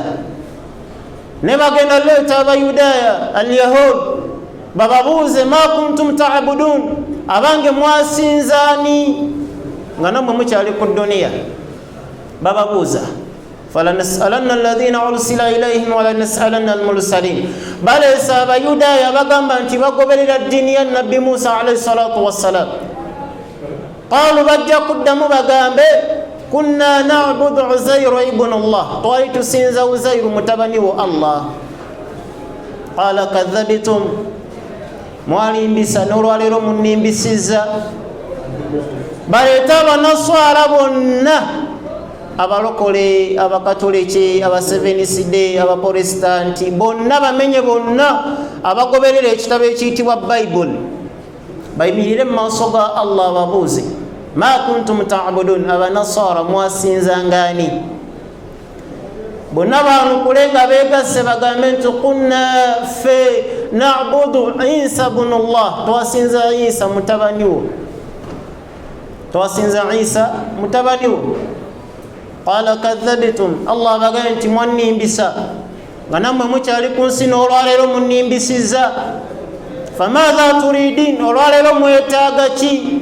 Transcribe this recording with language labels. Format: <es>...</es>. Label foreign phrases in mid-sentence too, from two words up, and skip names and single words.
<lg>Ne bagenda leeta abayudaaya alyahud bababuuze,</lg> <ar>ما كنتم تعبدون,</ar> <lg>abange mwasinzaani nga nammwe mukyali ku duniya.</lg> <ar>Bababuuza, فلنسألن الذين أرسل إليهم ولنسألن المرسلين.</ar> <lg>Baleesa abayudaaya bagamba nti bagoberera ddiini ya Nabbi Musa</lg> <ar>عليه الصلاة والسلام.</ar> <lg>Qaalu, bajja kuddamu bagambe,</lg> <ar>كنا نعبد عزيرا ابن الله,</ar> <lg>twali tusinza Uzayru mutabani wa Allah.</lg> <ar>قال كذبتم,</ar> <lg>mwalimbisa n'olwaleero munnimbisiza. Baleeta abanaswala bonna, abalokole, abakatoliki, abaseventh day, abaprotestanti, bonna bamenye, bonna abagoberera ekitabo ekiyitibwa Bible, bayimirire mu maaso ga Allah babuuze,</lg> <ar>ما كنتم تعبدون,</ar> <lg>abanasara mwasinzangani? Bonna banukule nga beegasse bagambe nti</lg> <ar>كنا في نعبد عيسى ابن الله,</ar> <lg>twasinza Isa mutabani wo, twasinza Isa mutabani wo.</lg> <ar>قال كذبتم,</ar> <lg>Allah bagambe nti mwannimbisa nga nammwe mukyali ku nsi n'olwaleero munnimbisiza.</lg> <ar>فماذا تريدون,</ar> <lg>olwaleero mwetaaga ki?</lg>